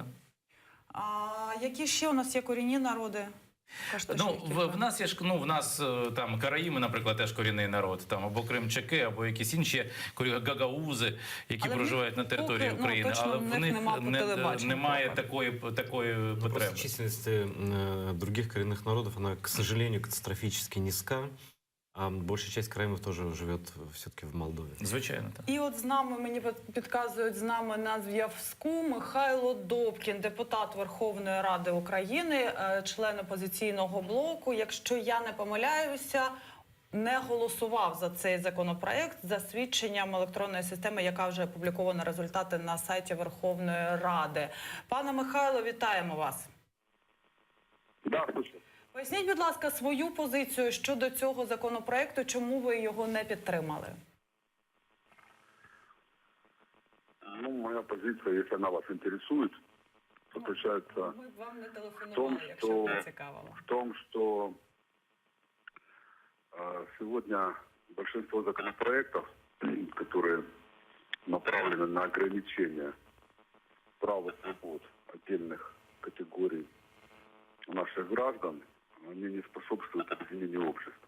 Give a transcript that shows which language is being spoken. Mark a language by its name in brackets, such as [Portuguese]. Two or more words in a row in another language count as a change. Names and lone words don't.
[Ukrainian] А які ще у нас є корінні народи? В нас є ж, в нас там караїми, наприклад, теж корінний народ, там або кримчаки, або якісь інші гагаузи, які проживають на території України, але в них немає такої потреби. [Russian] Просто численность других коренных народов, она, к сожалению, катастрофически низка. А большая часть караимов тоже живет все-таки в Молдові. [Ukrainian] Звичайно, так. І от з нами, мені підказують, з нами на зв'язку Михайло Добкін, депутат Верховної Ради України, член опозиційного блоку. Якщо я не помиляюся, не голосував за цей законопроект за свідченням електронної системи, яка вже опублікована результати на сайті Верховної Ради. Пане Михайло, вітаємо вас. [Russian] Да, слушаю. [Ukrainian] Поясніть, будь ласка, свою позицію щодо цього законопроекту, чому ви його не підтримали? [Russian] Ну, моя позиция, если она вас интересует, заключается [Ukrainian] Ми б вам не телефонували, якщо б не цікавило. [Russian] в том, что сегодня большинство законопроектов, которые направлены на ограничение прав и свобод отдельных категорий наших граждан, они не способствуют объединению общества.